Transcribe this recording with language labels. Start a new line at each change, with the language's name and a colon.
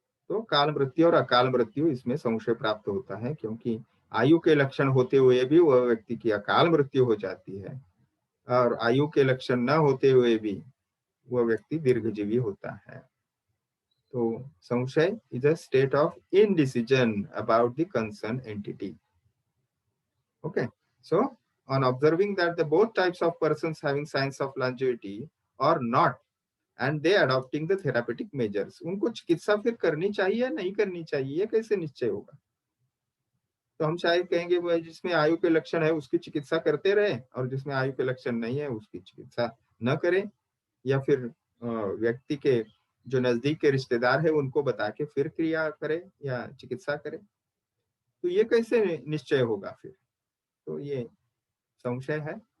Hindi: तो काल मृत्यु और अकाल मृत्यु, इसमें संशय प्राप्त होता है, क्योंकि आयु के लक्षण होते हुए भी वह व्यक्ति की अकाल मृत्यु हो जाती है, और आयु के लक्षण न होते हुए भी वह व्यक्ति दीर्घजीवी होता है।
English: तो संशय is a state of indecision about the concern entity. Okay, so on observing that the both types of persons having signs of longevity or not and they adopting the therapeutic measures,
Hindi: उनको चिकित्सा फिर करनी चाहिए या नहीं करनी चाहिए, ये कैसे निश्चय होगा? तो हम शायद कहेंगे भाई जिसमें आयु के लक्षण है उसकी चिकित्सा करते रहे, और जिसमें आयु के लक्षण नहीं है उसकी चिकित्सा न करें, या फिर व्यक्ति के जो नजदीक के रिश्तेदार है उनको बता के फिर क्रिया करे या चिकित्सा करे। तो ये कैसे निश्चय होगा फिर? तो ये संशय है।